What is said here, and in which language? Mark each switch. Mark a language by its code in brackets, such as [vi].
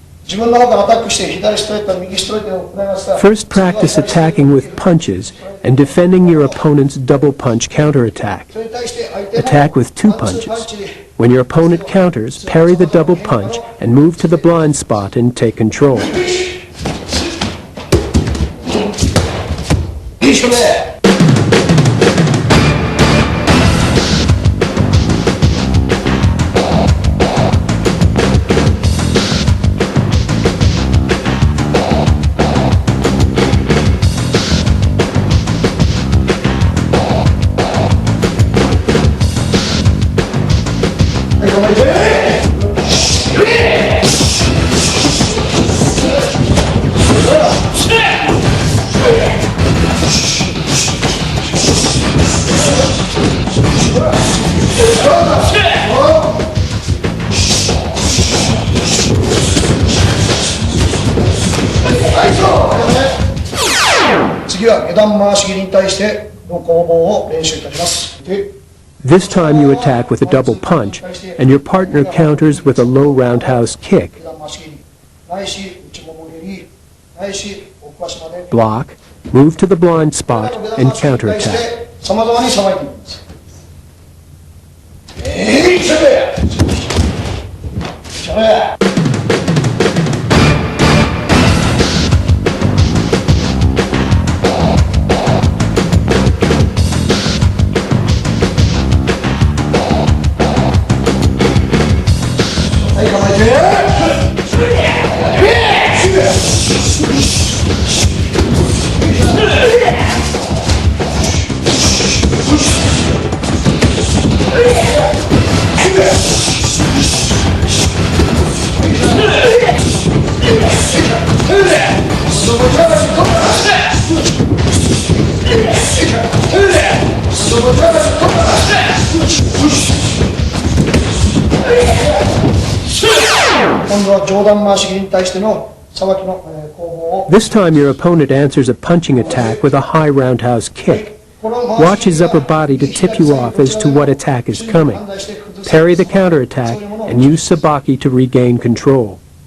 [ja] 自分の方からアタックして左ストレート右ストレートを行いますが [en] First, practice attacking with punches and defending your opponent's double punch counterattack. [ja] それに対して相手も [en] Attack with two [ja] パンチ [en] punches. [ja] で [en] When your opponent counters, parry the double punch and move to the blind spot and take control. [ja] いい勝負で次は下段回し切りに対しての攻防を練習いたします。 [en] This time you attack with a double punch, and your partner counters with a low roundhouse kick. [ja] 下段回し切りないし内もも蹴りないし奥足まで [en] Block, move to the blind spot, and counterattack. [ja] さまざまにさばいていきます。勝負勝負今度は上段回し切りに対してのさばきの攻防を [en] This time your opponent answers a punching attack with a high roundhouse kick. Watch his upper body to tip you off as to what attack is coming. Parry the counterattack and use Sabaki to regain control.